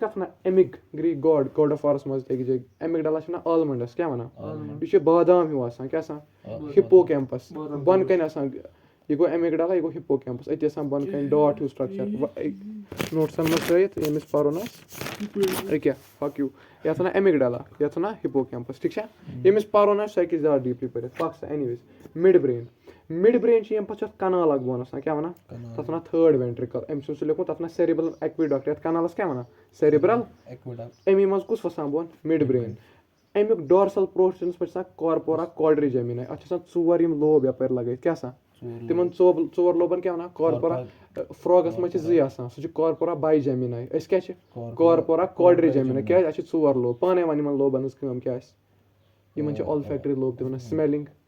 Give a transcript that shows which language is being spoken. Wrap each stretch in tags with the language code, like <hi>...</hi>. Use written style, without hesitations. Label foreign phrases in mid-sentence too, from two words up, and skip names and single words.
<ks>کَتھ وَنان ایمِک</ks> <en>Greek god of wars</en> <ks>منٛز تہِ أکِس جایہِ ایمیگڈلا چھِ وَنان آلمنڈَس کیاہ وَنان یہِ چھُ بادام ہیوٗ آسان کیاہ آسان ہِپو کیمپس بۄن کَنۍ آسان یہِ گوٚو ایمیگڈلا یہِ گوٚو ہِپو کیمپس أتی آسان بۄن کَنۍ ڈاٹ ہیوٗ</ks> <en>structure notes</en> <ks>منٛز ترٲیِتھ ییٚمِس پَرُن آسہِ أکیاہ فک یوٗ یَتھ وَنان ایمیگڈلا یَتھ وَنان ہِپو کیمپس ٹھیٖک چھا ییٚمِس پَرُن آسہِ سُہ ہیٚکہِ زیادٕ ڈیٖپلی پٔرِتھ پَک سا اینی ویز</ks> <en>mid brain</en> <ks>چھِ ییٚمہِ پَتہٕ چھُ اَتھ کَنال اکھ بۄن آسان کیاہ وَنان تَتھ وَنان</ks> <en>3rd ventricle</en> <ks>أمۍ چھُ سُہ لیوکھمُت تَتھ وَنان</ks> <en>cerebral aqueduct</en> <ks>یَتھ کَنالَس کیاہ وَنان سیرِبرل اَمی منٛز کُس وَسان بۄن</ks> <en>mid brain</en> <ks>اَمیُک</ks> <en>dorsal portion</en> <ks>پٮ۪ٹھ چھِ آسان</ks> <en>corpora quadrigemina</en> <ks>اَتھ چھِ آسان 4 یِم لوب یَپٲرۍ لگٲوِتھ کیاہ آسان تِمن 4 لوبن کیاہ وَنان کارپورا فراگس منٛز چھِ 2 آسان سُہ چھُ</ks> <en>corpora bigemina</en> <ks>أسۍ کیاہ چھِ</ks> <en>corpora quadrigemina</en> <ks>کیازِ اَسہِ چھِ 4 لوب پانے وَن یِمن لوبن ہٕنٛز کٲم کیاہ آسہِ یِمن چھِ</ks> <en>olfactory lobe</en> <ks>تہِ وَنان سمیلِنگ</ks>